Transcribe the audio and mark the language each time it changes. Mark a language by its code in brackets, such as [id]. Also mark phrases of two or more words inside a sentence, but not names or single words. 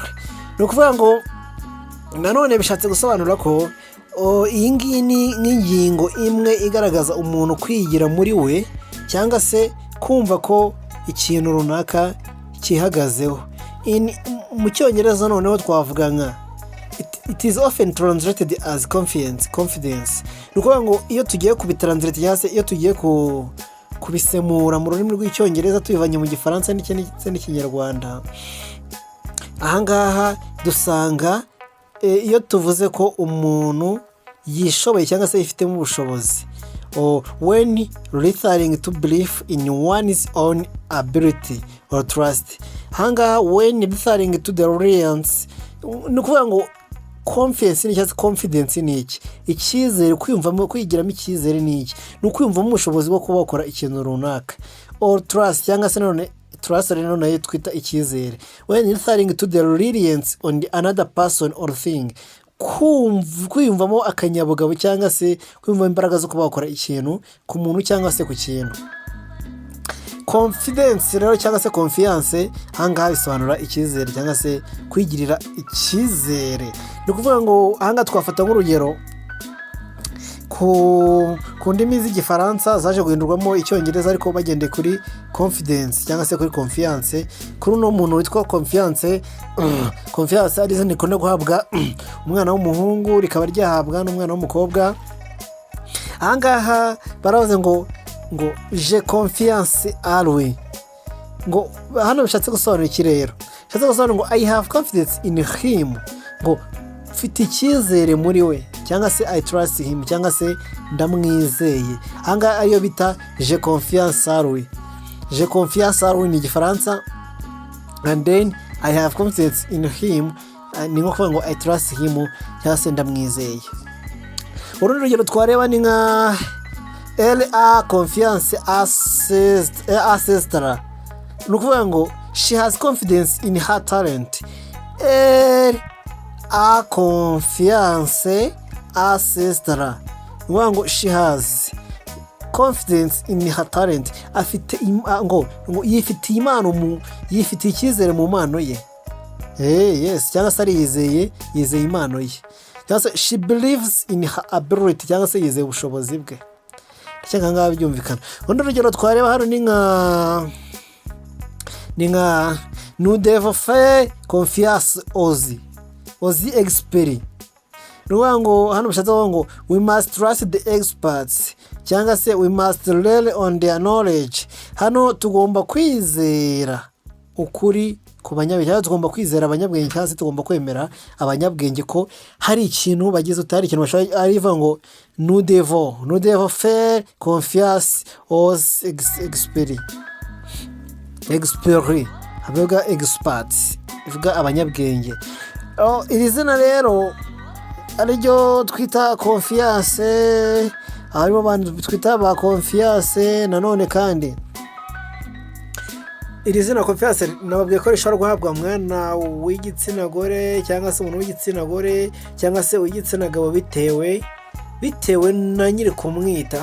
[rw] Ni ukuvuga ngo nanone bishatse gusobanura ko iyi ngiyi ni nk'ingingo imwe igaragaza umuntu kwigira muri we cyangwa se kumva ko ikintu runaka kihagazeho. Mu cyongereza noneho twavuga nka [en] it is often translated as confidence. [rw] Ni ukuvuga ngo iyo tugiye kubitranslate cyangwa se iyo tugiye kubisemura mu rurimi rw'icyongereza tubivanye mu gifaransa ndetse n'ikinyarwanda, ahangaha dusanga iyo tuvuze ko umuntu yishoboye cyangwa se yifitemo ubushobozi, [en] when referring to belief in one's own ability or trust. Ahangaha when referring to the reliance, [rw] ni ukuvuga ngo confidence ni cyangwa confidence ni iki? Icyizere, kwiyumvamo, kwigiramo icyizere ni iki? Ni ukwiyumvamo ubushobozi bwo kuba wakora ikintu runaka. [en] Or trust [rw] cyangwa se none trust rero nayo twita icyizere. [en] When referring to the reliance on another person or thing, [rw] kwiyumvamo akanyabugabo cyangwa se kwiyumvamo imbaraga zo kuba wakora ikintu ku muntu cyangwa se ku kintu. Confidence rero cyangwa se confiance ahangaha bisobanura icyizere cyangwa se kwigirira icyizere. Ni ukuvuga ngo ahangaha twafata nk'urugero ku ndimi z'igifaransa zaje guhindurwamo icyongereza ariko bagendeye kuri confidence cyangwa se kuri confiance. Kuri uno muntu witwa confiance, confiance ari izina rikunda guhabwa umwana w'umuhungu rikaba ryahabwa n'umwana w'umukobwa. Ahangaha baravuze ngo [fr] je confiance à lui. [rw] Ngo hano bishatse gusobanura iki rero? Bishatse gusobanura ngo [en] I have confidence in him. [rw] Ngo mfite icyizere muri we cyangwa se [en] I trust him [rw] cyangwa se ndamwizeye. Ahangaha ariyo bita [fr] je confiance à lui. Je confiance à lui [rw] ni igifaransa, [en] and then I have confidence in him [rw] ni nko kuvuga ngo [en] I trust him [rw] cyangwa se ndamwizeye. Urundi rugero twareba ni nka [fr] la confiance ancestral. [rw] Ni ukuvuga ngo [en] she has confidence in her talent. [fr] A confiance ancestral. [rw] Ni ukuvuga ngo [en] she has confidence in her talent. [rw] Afite ngo yifitiye impano, yifitiye icyizere mu mpano ye. Yes, cyangwa se yizeye impano ye. Cyangwa se [en] she believes in her ability [rw] cyangwa se yizeye ubushobozi bwe. Cyangwa ngaho byumvikana. Undi rugero twareba hano ni nka [fr] nous devons faire confiance aux experts. [rw] Ruwa ngo hano bishatse ngo [en] we must trust the experts [rw] cyangwa se [en] we must rely on their knowledge. [rw] Hano tugomba kwizera ukuri ku banyabwenge, tugomba kwizera abanyabwenge cyangwa se tugomba kwemera abanyabwenge ko hari ikintu bagize utari ikintu bashobora. Arivuga ngo [fr] nous devons faire confiance aux experts. [rw] Avuga experts, ivuga abanyabwenge. Iri zina rero ariryo twita confiance, harimo abantu twita ba confiance. Nanone kandi iri zina confiance nababwiye ko rishobora guhabwa umwana w'igitsina gore cyangwa se umuntu w'igitsina gore cyangwa se w'igitsina gabo bitewe na nyiri kumwita.